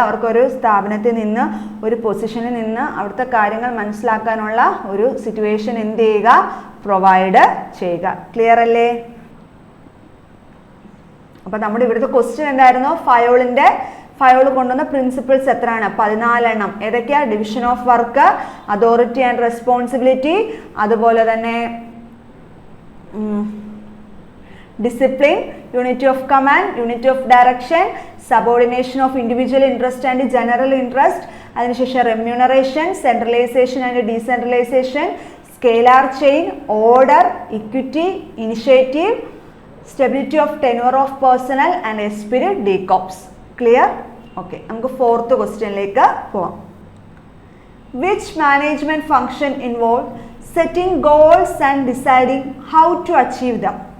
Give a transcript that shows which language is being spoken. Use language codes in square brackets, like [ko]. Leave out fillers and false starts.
[ml] അവർക്കൊരു സ്ഥാപനത്തിൽ നിന്ന് ഒരു പൊസിഷനിൽ നിന്ന് അവിടുത്തെ കാര്യങ്ങൾ മനസ്സിലാക്കാനുള്ള ഒരു സിറ്റുവേഷൻ എന്ത് ചെയ്യുക? പ്രൊവൈഡ് ചെയ്യുക. ക്ലിയർ അല്ലേ? അപ്പോൾ നമ്മുടെ ഇവിടുത്തെ ക്വസ്റ്റ്യൻ എന്തായിരുന്നു? ഫയോൾ കൊണ്ടുവന്ന പ്രിൻസിപ്പിൾസ് എത്രയാണ്? 14 എണ്ണം. ഏതൊക്കെയാ? [en] division of work, authority and responsibility, [ml] അതുപോലെ തന്നെ [en] discipline, unity of command, unity of direction, subordination of individual interest and general interest, അതിനുശേഷം remuneration, centralization and decentralization, scalar chain, order, equity, initiative, stability of tenure of personnel and spirit decops. Clear? [ml] Okay, നമുക്ക് fourth questionലേക്ക് പോവാം. [en] Which management function involve setting goals and deciding how to achieve them?